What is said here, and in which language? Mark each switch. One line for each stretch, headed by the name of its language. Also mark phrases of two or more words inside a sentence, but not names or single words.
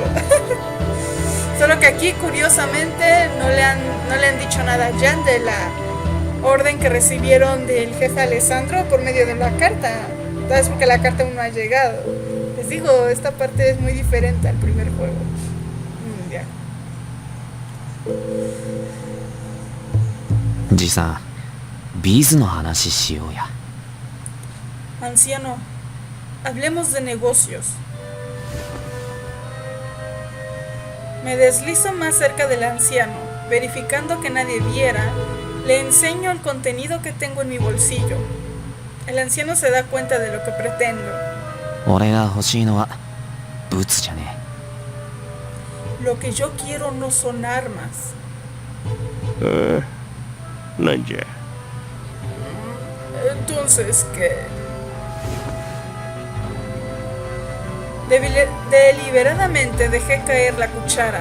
Spanish: Solo que aquí, curiosamente, no le han dicho nada a Jan de la orden que recibieron del jefe Alessandro por medio de la carta. Tal vez porque la carta aún no ha llegado. Les digo, esta parte es muy diferente al primer juego. Ya.
Japanese: じいさん、ビーズの話しようや。
Spanish: Anciano, hablemos de negocios. Me deslizo más cerca del anciano, verificando que nadie viera. Le enseño el contenido que tengo en mi bolsillo. El anciano se da cuenta de lo que pretendo.
Japanese: 俺が欲しいのはブツじゃねえ。
Spanish: Lo que yo quiero no son armas. Nanja. Entonces, ¿qué? Deliberadamente dejé caer la cuchara.